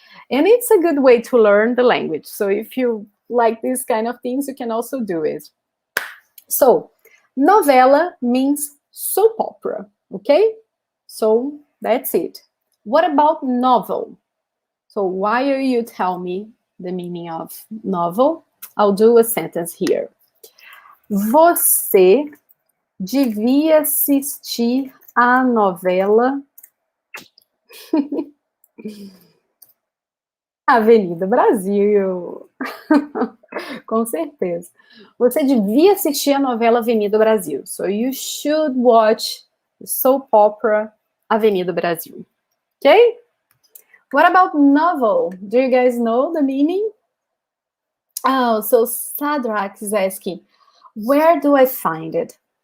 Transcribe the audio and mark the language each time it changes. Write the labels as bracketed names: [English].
[English] And it's a good way to learn the language. So if you like these kind of things, you can also do it. So, novela means soap opera, okay? So, that's it. What about novel? So, while you tell me the meaning of novel, I'll do a sentence here. [Portuguese] Você devia assistir a novela Avenida Brasil. Com certeza. Você devia assistir a novela Avenida Brasil. [English] So you should watch the soap opera Avenida Brasil. Okay? What about novel? Do you guys know the meaning? Oh, so Sadrak is asking, where do I find it?